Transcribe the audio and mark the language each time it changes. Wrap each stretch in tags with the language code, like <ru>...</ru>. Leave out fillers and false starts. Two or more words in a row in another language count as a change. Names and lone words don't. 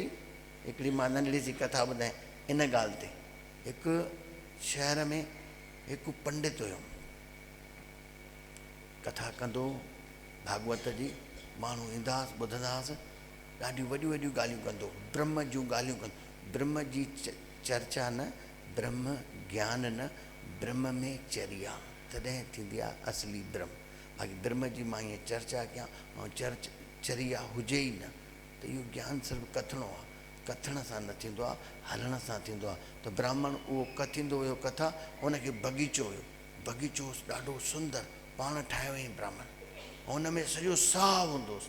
<sd>हिकिड़ी मां नंढड़ी सी कथा ॿुधायां इन ॻाल्हि ते। हिकु शहर में हिकु पंडित हुयो, कथा कंदो भागवत जी। माण्हू ईंदा हुआसि, ॿुधंदा हुआसि, ॾाढियूं वॾियूं वॾियूं ॻाल्हियूं कंदो, ब्रह्म जूं ॻाल्हियूं कंदो। ब्रह्म जी चर्चा न, ब्रह्म ज्ञान न, ब्रह्म में चर्या, तॾहिं थींदी आहे असली ब्रह्म। बाक़ी ब्रह्म जी मां हीअं चर्चा कयां ऐं चर्या हुजे ई न, त इहो ज्ञान सिर्फ़ु कथिणो आहे। कथण सां न थींदो आहे, हलण सां थींदो आहे। त ब्राह्मण उहो कथींदो हुयो कथा, हुनखे बगीचो हुयो, बगीचो ॾाढो सुंदर पाण ठाहियो हुयईं ब्राह्मण, ऐं हुन में सॼो साहु हूंदो हुउसि।</sd>